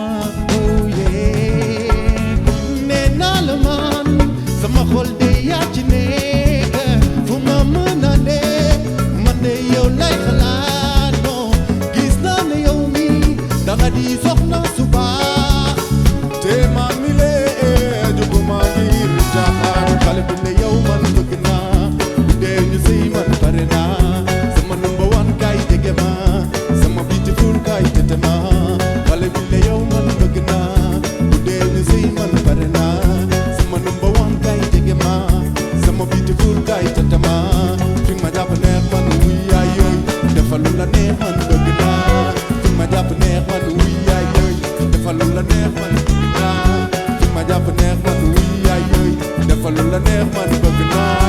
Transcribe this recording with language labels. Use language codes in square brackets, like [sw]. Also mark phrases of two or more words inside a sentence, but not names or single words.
[en] oh yeah [wo] nee naa la man sama xol de yaa ci nekk fu ma mën a ne man de yow lay xalaat non gis naa ne yow mi danga di soxna su baax te ma mi lee juguma ngir caaxaan xale bi la yow man bëgg naa bu dee ñu sëy man pare naa sama [en] number one [wo] kay jege ma sama beautiful kay tete ma xale bi la yow man bëgg naa bu dee ñu sëy man pare naa sama [en] number one [wo] kay jege ma sama beautiful kay tete ma fi ma jàpp neex man wuy yaay yooy defalu la neex man bëgg naa fi ma jàpp neex man wuy yaay yooy defalu la neex man bëgg naa fi ma jàpp neex man wuy yaay yooy defalu la neex man bëgg naa